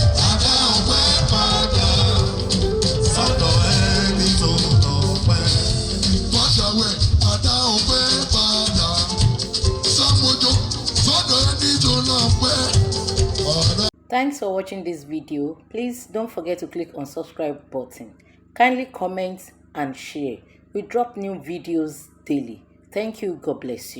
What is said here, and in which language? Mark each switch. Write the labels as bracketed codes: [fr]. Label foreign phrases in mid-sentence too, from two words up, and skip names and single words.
[yo] Àdá ọpẹ́ padà sọ́dọ̀ ẹni tó lọ́pẹ́. Fàṣàwẹ̀, àdá ọpẹ́ padà. Sàmójó, sọ́dọ̀ ẹni tó lọ́pẹ́. [en] Ọ̀rẹ́ Thanks for watching this video. Please don't forget to click on subscribe button. Kindly comment and share. We drop new videos daily. Thank you. God bless you.